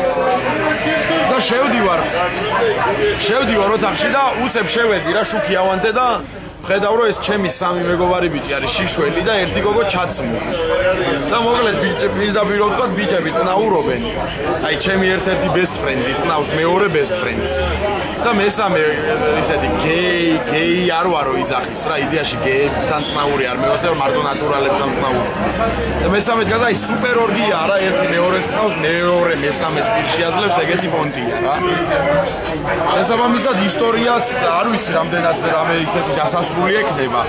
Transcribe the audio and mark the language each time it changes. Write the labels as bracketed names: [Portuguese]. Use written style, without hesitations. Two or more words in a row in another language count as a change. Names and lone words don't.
[Georgian] და შევდივარ ოთახში და უცებ შევედი რა, შუქი ავანთე და ხედავ რომ ეს ჩემი 3 მეგობარი ბიჭი არის შიშველი და 1 გოგო ჩაცმული. და მოკლედ ბიჭები და პირო ვთქვა ბიჭები ტნაურობენ. აი ჩემი ერთ-ერთი [English] best friend- [Georgian] ი ტნავს მეორე [English] best friends. [Georgian] და მესამე ისეთი გეი არ ვარო იძახის რა, იდეაში გეებთან ტნაური არ მევასება, მარტო ნატურალებთან ტნაური. და მესამე დგას აი სუპერ ორგია რა, ერთი მეორეს ტნავს, მეორე მესამეს პირში აძლევს, ეგეთი პონტია რა. შესაბამისად ისტორიას არ ვიცი რამდენად რამე ისეთი დასასრული ექნება.